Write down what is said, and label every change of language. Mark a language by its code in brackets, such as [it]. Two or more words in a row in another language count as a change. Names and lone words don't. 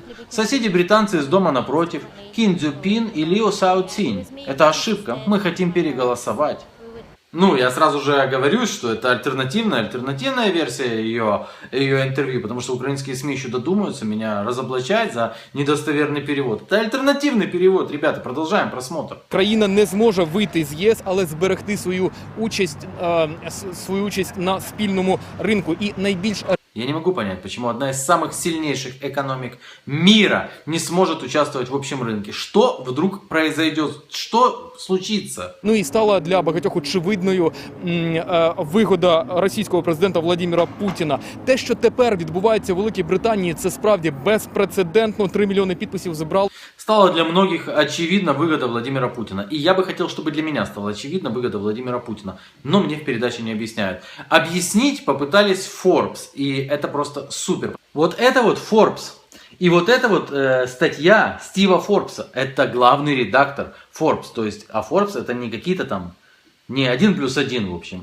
[ru] Соседи британцы из дома напротив. Кин Дзюпин и Лио Саутинь. Это ошибка. Мы хотим переголосовать. Ну, я сразу же оговорюсь, что это альтернативная версия ее интервью, потому что украинские СМИ еще додумаются меня разоблачать за недостоверный перевод. Это альтернативный перевод, ребята, продолжаем просмотр. [uk] Країна не зможе вийти з ЄС, але зберегти свою участь на спільному ринку. І найбільш [ru] Я не могу понять, почему одна из самых сильнейших экономик мира не сможет участвовать в общем рынке. Что вдруг произойдет? Что случится? [uk] Ну і стала для багатьох очевидною вигода російського президента Владимира Путіна. Те, що тепер відбувається у Великій Британії, це справді безпрецедентно. 3 мільйони підписів зібрали. [ru] Стала для многих очевидна выгода Владимира Путина. И я бы хотел, чтобы для меня стала очевидна выгода Владимира Путина. Но мне в передаче не объясняют. Объяснить попытались Forbes. И это просто супер. Вот это вот Forbes. И вот эта вот статья Стива Форбса. Это главный редактор Forbes. То есть, а Forbes это не какие-то там, не 1+1 в общем.